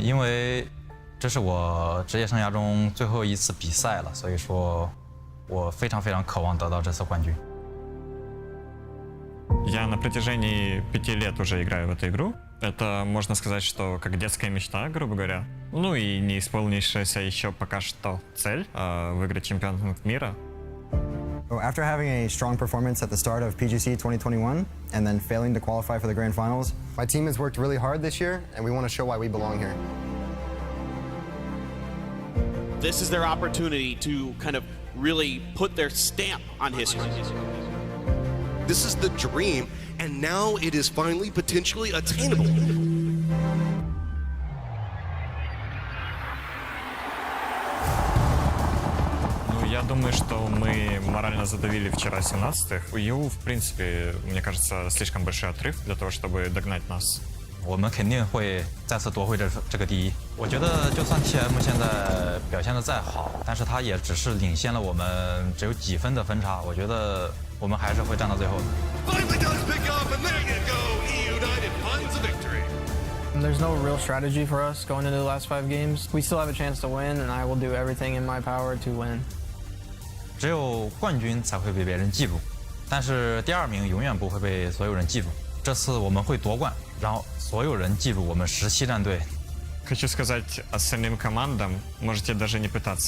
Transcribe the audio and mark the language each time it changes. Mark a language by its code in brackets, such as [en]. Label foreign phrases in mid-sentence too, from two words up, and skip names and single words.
[zh] 因为这是我职业生涯中最后一次比赛了，所以说我非常渴望得到这次冠军。 [ru] Я на протяжении 5 лет уже играю в эту игру. Это, можно сказать, что как детская мечта, грубо говоря. Ну и не исполнившаяся еще пока что цель выиграть чемпионат мира. [en] After having a strong performance at the start of PGC 2021 and then failing to qualify for the grand finals, my team has worked really hard this year and we want to show why we belong here. This is their opportunity to kind of really put their stamp on history. This is the dream, and now it is finally potentially attainable. [ru] Я думаю, что мы морально задавили вчера 17-х. У ЕУ, в принципе, мне кажется, слишком большой отрыв для того, чтобы догнать нас [zh] 我们肯定会再次夺回这个第一。我觉得就算 TM 现在表现得再好，但是他也只是领先了我们只有几分的分差，我觉得我们还是会站到最后的。 [en] Finally does pick up, and there you go. E United finds a victory. There's no real strategy for us going into the last 5 games. We still have a chance to win, and I will do everything in my power to win. [zh] 只有冠军才会被别人记住，但是第2名永远不会被所有人记住。这次我们会夺冠，然后所有人记住我们17战队。 [ru] Хочу сказать остальным командам, можете даже не пытаться.